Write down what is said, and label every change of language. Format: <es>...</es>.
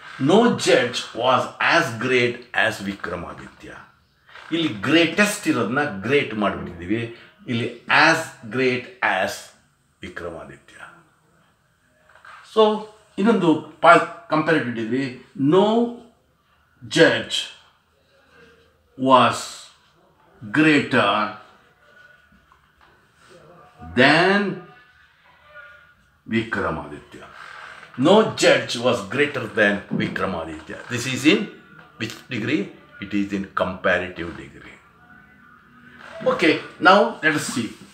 <en>No judge was as great as Vikramaditya.</en> <kn>ಇಲ್ಲಿ greatest ಇರೋದನ್ನ great ಮಾಡಿಬಿಟ್ಟಿದ್ದೀವಿ. ಇಲ್ಲಿ</kn> <en>as great as</en> <kn>Vikramaditya.</kn> <en>so</en> <kn>ಇನ್ನೊಂದು</kn> <en>Comparative degree, no judge was greater than Vikramaditya. No judge was greater than Vikramaditya. This is in which degree? It is in comparative degree. Okay, now let us see.</en>